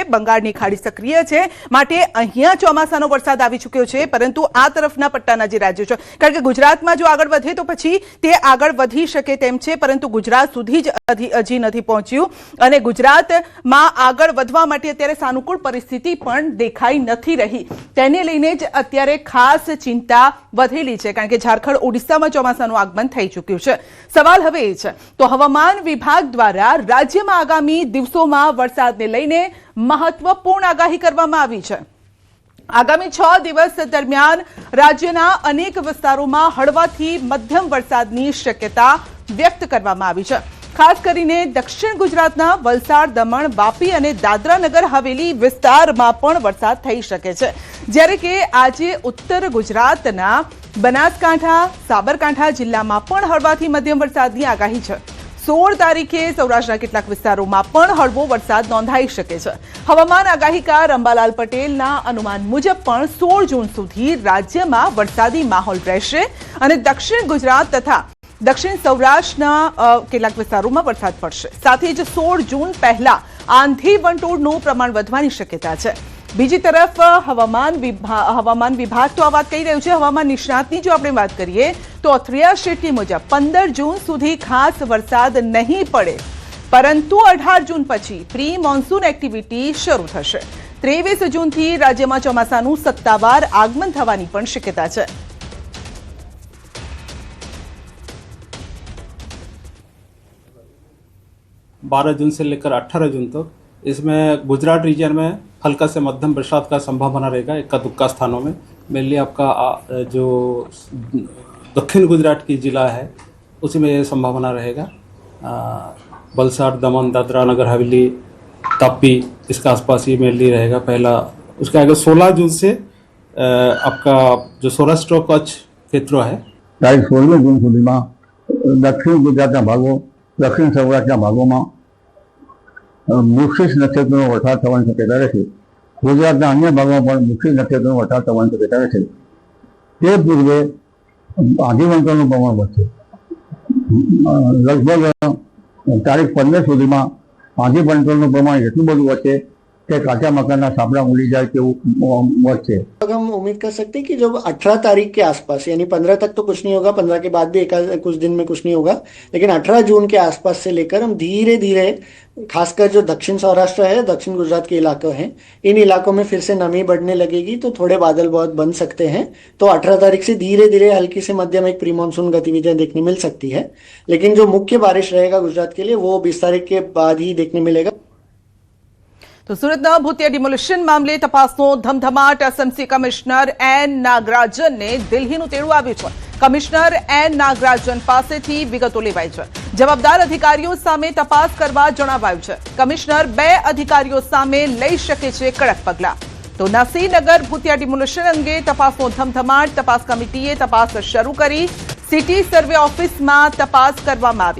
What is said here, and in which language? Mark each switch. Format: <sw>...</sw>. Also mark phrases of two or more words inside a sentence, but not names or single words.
<gu>બંગાળની ખાડી સક્રિય છે, માટે અહીંયા ચોમાસાનો વરસાદ આવી ચૂક્યો છે, પરંતુ આ તરફના પટ્ટાના જે રાજ્યો છે, કારણ કે ગુજરાતમાં જો આગળ વધે તો પછી તે આગળ વધી શકે તેમ છે, પરંતુ ગુજરાત સુધી જ હજી નથી પહોંચ્યું અને ગુજરાતમાં આગળ વધવા માટે અત્યારે સાનુકૂળ પરિસ્થિતિ પણ દેખાઈ નથી રહી। તેને લઈને જ અત્યારે ખાસ ચિંતા વધેલી છે, કારણ કે ઝારખંડ ઓડિશામાં ચોમાસાનું આગમન થઈ ચૂક્યું છે। સવાલ હવે એ છે તો હવામાન વિભાગ દ્વારા રાજ્યમાં આગામી દિવસોમાં વરસાદને લઈને મહત્વપૂર્ણ આગાહી કરવામાં આવી છે। આગામી 6 દિવસ દરમિયાન રાજ્યના અનેક વિસ્તારો હળવાથી મધ્યમ વરસાદની શક્યતા વ્યક્ત કરવામાં આવી છે। ખાસ કરીને દક્ષિણ ગુજરાતના વલસાડ, દમણ, વાપી અને દાદરા નગર હવેલી વિસ્તારમાં પણ વરસાદ થઈ શકે છે, જ્યારે કે આજે ઉત્તર ગુજરાતના બનાસકાંઠા, સાબરકાંઠા જિલ્લામાં પણ હળવાથી મધ્યમ વરસાદની આગાહી છે। 16 તારીખે સૌરાષ્ટ્રના કેટલાક વિસ્તારોમાં પણ હળવો વરસાદ નોંધાઈ શકે છે। હવામાન આગાહીકાર અંબાલાલ પટેલના અનુમાન મુજબ પણ 16 જૂન સુધી રાજ્યમાં વરસાદી માહોલ રહેશે અને દક્ષિણ ગુજરાત તથા દક્ષિણ સૌરાષ્ટ્રના કેટલાક વિસ્તારોમાં વરસાદ પડશે। સાથે જ 16 જૂન પહેલા આંધી વંટોળનું પ્રમાણ વધવાની શક્યતા છે। બીજી તરફ હવામાન વિભાગ તો આ વાત કહી રહ્યું છે। હવામાન નિષ્ણાતની જો આપણે વાત કરીએ તો અથરિયા શેટ્ટી મુજબ 15 જૂન સુધી ખાસ વરસાદ નહીં પડે, પરંતુ 18 જૂન પછી</gu> <en>pre monsoon activity</en> <gu>શરૂ થશે। 23 જૂનથી રાજ્યમાં ચોમાસાનું સત્તાવાર આગમન થવાની પણ શક્યતા છે।</gu> <hi>बारह जून से लेकर 18 जून तक इसमें गुजरात रीजन में हल्का से मध्यम बरसात का संभावना रहेगा, इक्का दुक्का स्थानों में। मेनली आपका जो दक्षिण गुजरात की ज़िला है उसी में ये संभावना रहेगा। वलसाड, दमन, दादरा नगर हवेली, तापी इसका आसपास ये मेनली रहेगा पहला। उसके आगे 16 जून से आपका जो सौराष्ट्र कच्छ क्षेत्र है,</hi> <gu>તારીખ 16 જૂન સુધીમાં દક્ષિણ ગુજરાતના ભાગો, દક્ષિણ સૌરાષ્ટ્રના ભાગોમાં મુખિસ નક્ષત્રનો વરસાદ થવાની શક્યતા રહેશે। ગુજરાતના અન્ય ભાગોમાં પણ મુખિસ નક્ષત્રનો વરસાદ થવાની શક્યતા રહેશે। તે પૂર્વે આંધી વંટોળનું પ્રમાણ વધશે। લગભગ તારીખ 15 સુધીમાં આંધી વંટોળનું પ્રમાણ એટલું બધું વધશે કે કાચા મકાન સાપડા ઉડી જાય કે</gu> <hi>हम उम्मीद कर सकते हैं कि जब 18 तारीख के आसपास, यानी 15 तक तो कुछ नहीं होगा, 15 के बाद भी कुछ दिन में कुछ नहीं होगा, लेकिन 18 जून के आसपास से लेकर हम धीरे धीरे खासकर जो दक्षिण सौराष्ट्र है, दक्षिण गुजरात के इलाके हैं, इन इलाकों में फिर से नमी बढ़ने लगेगी, तो थोड़े बादल बहुत बन सकते हैं। तो 18 तारीख से धीरे धीरे हल्की से मध्यम एक</hi> <en>pre monsoon</en> <hi>गतिविधियां देखने मिल सकती है, लेकिन जो मुख्य बारिश रहेगा गुजरात के लिए वो 20 तारीख के बाद ही देखने मिलेगा।</hi> <gu>તો સુરતના ભૂતિયા ડિમોલિશન મામલે તપાસનો ધમધમાટ। એસએમસી કમિશનર એન નાગરાજન ને દિલ્હીનું તેડું આવ્યું છે। કમિશનર એન નાગરાજન પાસેથી વિગતો લેવાઈ છે। જવાબદાર અધિકારીઓ સામે તપાસ કરવા જણાવાયું છે। કમિશનર 2 અધિકારીઓ સામે લઈ શકે છે કડક પગલાં। તો નસીનગર ભૂતિયા ડિમોલિશન અંગે તપાસનો ધમધમાટ। તપાસ કમિટીએ તપાસ શરૂ કરી।</gu> <en>city survey</en> <gu>ઓફિસમાં તપાસ કરવામાં આવી.</gu>